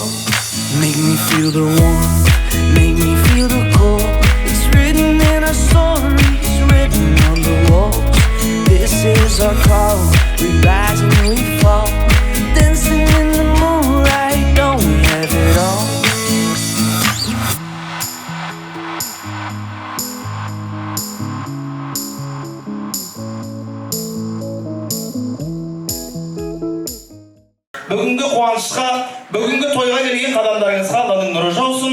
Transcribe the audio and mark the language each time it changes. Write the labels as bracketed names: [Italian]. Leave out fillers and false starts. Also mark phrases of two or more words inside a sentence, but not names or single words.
[English] Make me feel the warmth, make me feel the cold. It's written in our stories, written on the walls. This is our call, we rise and we fall. Dancing in the moonlight, don't we have it all? [Kazakh] Бүгінгі қуанышқа, бүгінгі тойға келген қадамдарыңызға Алланың нұры жаусын.